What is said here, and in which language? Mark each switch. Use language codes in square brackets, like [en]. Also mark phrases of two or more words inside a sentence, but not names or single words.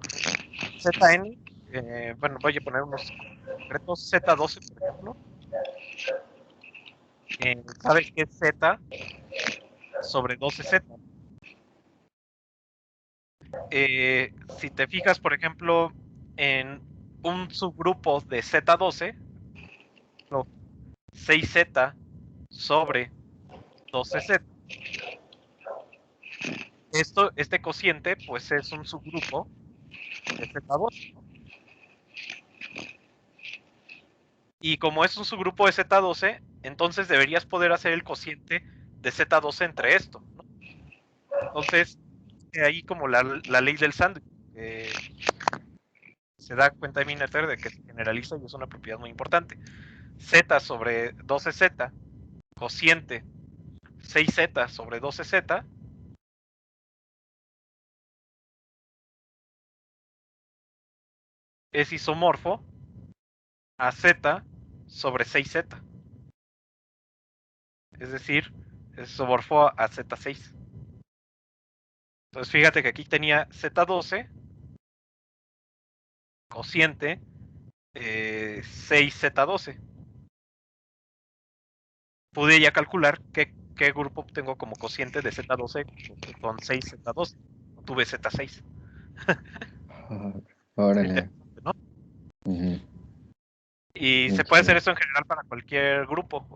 [es] Zn, bueno, voy a poner unos concretos. Z12, por ejemplo. ¿Sabes qué es Z sobre 12Z? Si te fijas, por ejemplo, en un subgrupo de Z12, 6Z sobre 12Z, este cociente pues es un subgrupo de Z12, ¿no? Y como es un subgrupo de Z12, entonces deberías poder hacer el cociente de Z12 entre esto, ¿no? Entonces, ahí como la ley del sándwich, se da cuenta de Minater de que se generaliza y es una propiedad muy importante. Z sobre 12Z, cociente 6Z sobre 12Z, es isomorfo a Z sobre 6Z. Es decir, es isomorfo a Z6. Entonces fíjate que aquí tenía Z12, cociente 6Z12. Pude ya calcular qué grupo tengo como cociente de Z12 con 6Z12. Tuve Z6. Órale. ¿No? Uh-huh. Y se puede hacer eso en general para cualquier grupo.